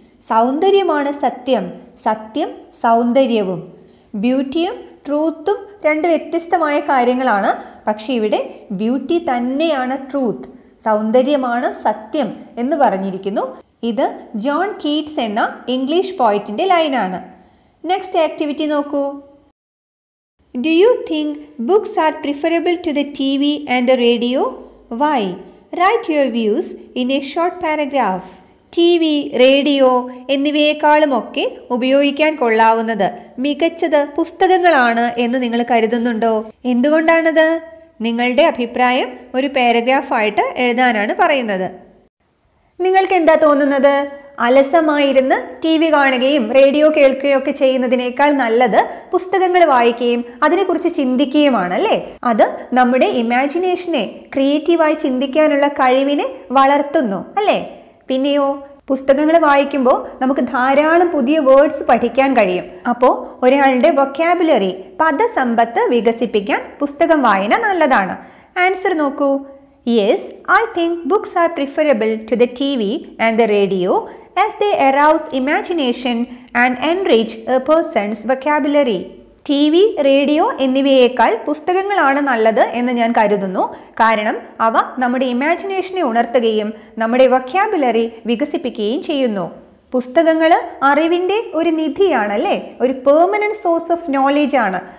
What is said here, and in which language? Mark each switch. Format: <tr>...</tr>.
<ml>സൗന്ദര്യമാണ് സത്യം, സത്യം സൗന്ദര്യവും. ബ്യൂട്ടിയും ട്രൂത്തും രണ്ട് വ്യത്യസ്തമായ കാര്യങ്ങളാണ്. പക്ഷെ ഇവിടെ ബ്യൂട്ടി തന്നെയാണ് ട്രൂത്ത്, സൗന്ദര്യമാണ് സത്യം എന്ന് പറഞ്ഞിരിക്കുന്നു. ഇത് ജോൺ കീറ്റ്സ് എന്ന ഇംഗ്ലീഷ് പോയറ്റിൻ്റെ ലൈനാണ്. നെക്സ്റ്റ് ആക്ടിവിറ്റി നോക്കൂ.</ml> <en>Do you think books are preferable to the TV and the radio? Why? Write your views in a short paragraph.</en> <ml>TV, radio എന്നിവയെക്കാളുമൊക്കെ ഉപയോഗിക്കാൻ കൊള്ളാവുന്നത്, മികച്ചത് പുസ്തകങ്ങളാണ് എന്ന് നിങ്ങൾ കരുതുന്നുണ്ടോ? എന്തുകൊണ്ടാണത്? നിങ്ങളുടെ അഭിപ്രായം ഒരു പാരഗ്രാഫായിട്ട് എഴുതാനാണ് പറയുന്നത്. നിങ്ങൾക്ക് എന്താ തോന്നുന്നത്? അലസമായിരുന്ന് TV കാണുകയും റേഡിയോ കേൾക്കുകയും ഒക്കെ ചെയ്യുന്നതിനേക്കാൾ നല്ലത് പുസ്തകങ്ങൾ വായിക്കുകയും അതിനെക്കുറിച്ച് ചിന്തിക്കുകയുമാണല്ലേ? അത് നമ്മുടെ ഇമാജിനേഷനെ, ക്രിയേറ്റീവായി ചിന്തിക്കാനുള്ള കഴിവിനെ വളർത്തുന്നു അല്ലേ? പിന്നെയോ, പുസ്തകങ്ങൾ വായിക്കുമ്പോൾ നമുക്ക് ധാരാളം പുതിയ വേർഡ്സ് പഠിക്കാൻ കഴിയും. അപ്പോൾ ഒരാളുടെ വൊക്കാബുലറി, പദസമ്പത്ത് വികസിപ്പിക്കാൻ പുസ്തകം വായന നല്ലതാണ്. ആൻസർ നോക്കൂ.</ml> <en>Yes, I think books are preferable to the TV and the radio as they arouse imagination and enrich a person's vocabulary.</en> <ml>TV, radio എന്നിവയേക്കാൾ പുസ്തകങ്ങളാണ് നല്ലത് എന്ന് ഞാൻ കരുതുന്നു. കാരണം അവ നമ്മുടെ ഇമാജിനേഷനെ ഉണർത്തുകയും നമ്മുടെ വൊക്കാബുലറി വികസിപ്പിക്കുകയും ചെയ്യുന്നു. പുസ്തകങ്ങൾ അറിവിൻ്റെ ഒരു നിധിയാണല്ലേ, ഒരു</ml> <en>permanent source of knowledge</en> <ml>ആണ്.</ml>